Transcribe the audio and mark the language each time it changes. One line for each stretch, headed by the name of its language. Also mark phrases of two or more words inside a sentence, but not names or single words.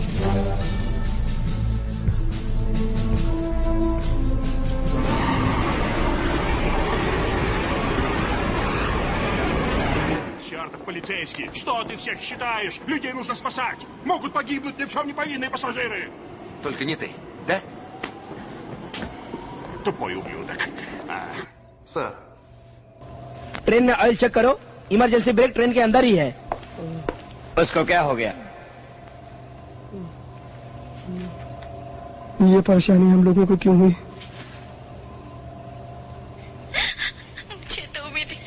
Russian: Чертов полицейский! Что ты всех считаешь? Людей нужно спасать! Могут погибнуть ни в чем не повинные пассажиры! Только не ты, да? Тупой ублюдок. Сэр.
Hindi: ट्रेन में
English: oil check
Hindi: करो।
English: emergency brake train
Hindi: के अंदर ही है। उसको क्या हो गया? ये परेशानी हम लोगों को क्यों हुई? मुझे तो उम्मीद